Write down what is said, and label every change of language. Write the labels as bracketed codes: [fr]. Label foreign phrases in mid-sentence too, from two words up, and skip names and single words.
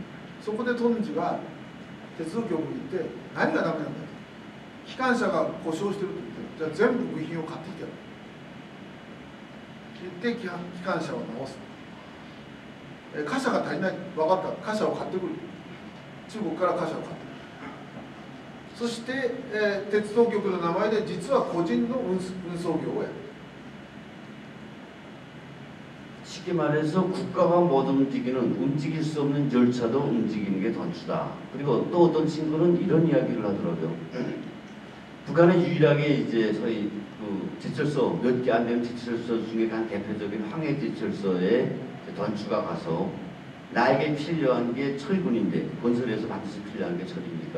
[ja] そこでトンジュが鉄道局に行って何がダメなんだと、機関車が故障してると言って、じゃあ全部部品を買ってきてやる。言って機関車を直す。貨車が足りない、分かった、貨車を買ってくる、中国から貨車を買ってくる、そして、鉄道局の名前で実は個人の運送業をやる。 [ko] 쉽게 말해서 국가가 못 움직이는 움직일 수 없는 열차도 움직이는 게 던추다. 그리고 또 어떤 친구는 이런 이야기를 하더라고요. 북한의 유일하게 이제 소위 그 제철소 몇 개 안 되는 제철소 중에 한 대표적인 황해 제철소에 던추가 가서 나에게 필요한 게 철분인데 건설에서 반드시 필요한 게 철입니까?